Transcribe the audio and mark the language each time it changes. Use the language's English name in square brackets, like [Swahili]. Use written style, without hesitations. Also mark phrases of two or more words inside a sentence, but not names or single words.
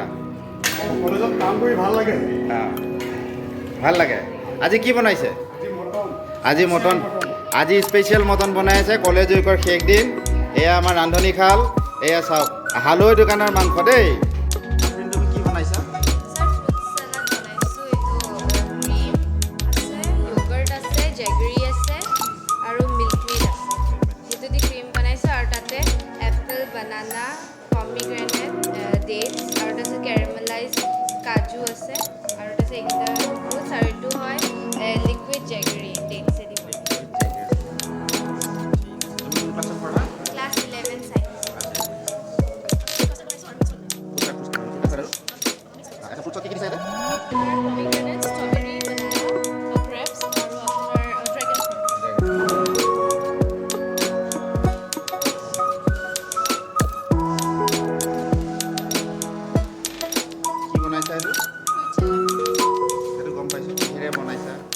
[Assamese] কলেজত কাম কৰি ভাল লাগে। ভাল লাগে। আজি কি বনাইছে? আজি মটন। আজি স্পেচিয়েল মটন বনাই আছে। কলেজ উইকৰ শেষ দিন। এয়া আমাৰ ৰান্ধনীশাল। এয়া চাওক, হালৈ দোকানৰ মাংস দেই। তুমি কি বনাইছা? [English] banana, pomegranate, dates, [Assamese] আৰু এটা আছে caramelize কাজু আছে, আৰু এটা আছে এইকেইটা fruits, আৰু এইটো হয় [English] liquid jaggery dates [Assamese] এ দিব। [English] Class 11 science। Pomegranate, strawberry, banana, grapes, [Assamese] আৰু আপোনাৰ [English] dragon fruit। [Assamese] সেইটো গম পাইছোঁ। কিহেৰে বনাইছা?